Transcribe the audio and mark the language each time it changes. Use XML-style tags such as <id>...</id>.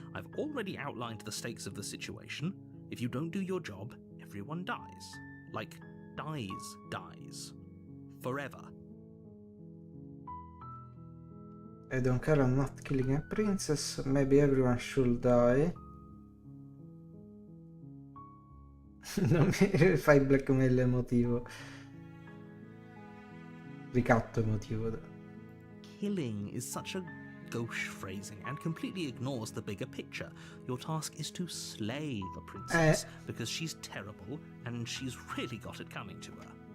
<en>I've already outlined the stakes of the situation. If you don't do your job, everyone dies. Like, dies. Forever. I don't care, I'm not killing a princess. Maybe everyone should die.</en> <it>Non mi fai blackmail emotivo. Ricatto emotivo.</it> <en>Killing is such a gauche phrasing and completely ignores the bigger picture. Your task is to slay the princess because she's terrible and she's really got it coming to her.</en>